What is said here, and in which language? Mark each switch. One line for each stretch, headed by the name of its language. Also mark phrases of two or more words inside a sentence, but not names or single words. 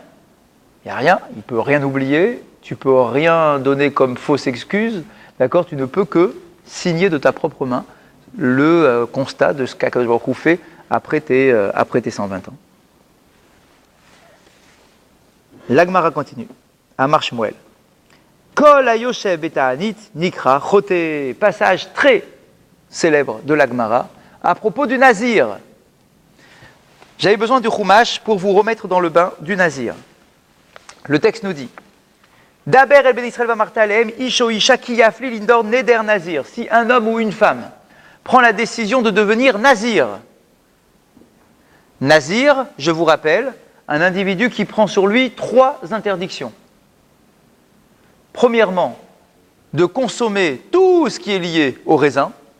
French: Il n'y a rien, il ne peut rien oublier, tu ne peux rien donner comme fausse excuse, d'accord? Tu ne peux que signer de ta propre main le constat de ce qu'Akadosh Baruch Hu fait après tes 120 ans. L'Agmara continue.
Hebrew: אמר שמואל. כל היושב בתענית נקרא חוטא.
French: Passage très célèbre de l'Agmara à propos du Nazir. J'avais besoin du Chumash pour vous remettre dans le bain du Nazir. Le texte nous dit
Hebrew: דבר אל בני ישראל ואמרת אלהם איש או אשה כי יפליא לנדר נדר נזיר.
French: Si un homme ou une femme prend la décision de devenir Nazir. Nazir, je vous rappelle, un individu qui prend sur lui 3 interdictions. Premièrement, de consommer tout ce qui est lié au raisin.